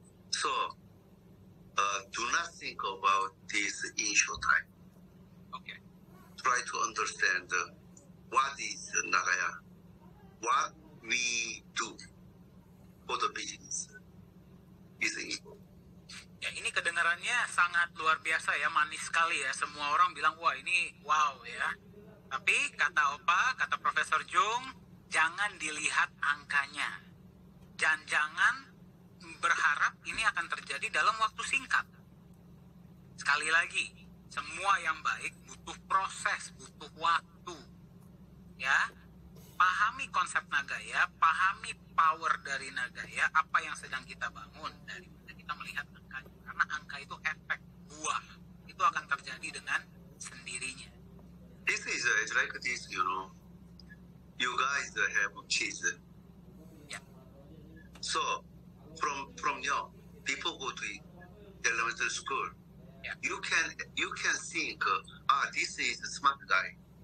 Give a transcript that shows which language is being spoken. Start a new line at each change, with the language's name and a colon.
English: So do not think about this in short time. Okay. Try to understand what is Nagaya, what we do for the business is important.
Indonesian: Ya, ini kedengarannya sangat luar biasa ya, manis sekali ya. Semua orang bilang, wah ini wow ya. Tapi kata Opa, kata Profesor Jung, jangan dilihat angkanya. Dan jangan berharap ini akan terjadi dalam waktu singkat. Sekali lagi, semua yang baik butuh proses, butuh waktu. Ya, pahami konsep Nagaya, pahami power dari Nagaya, apa yang sedang kita bangun, daripada kita melihat angkanya. Karena angka itu efek buah, itu akan terjadi dengan sendirinya.
English: This is like this, you know. You guys have kids. Yeah. So from young, before go to elementary school, Yeah. you can think, this is a smart guy.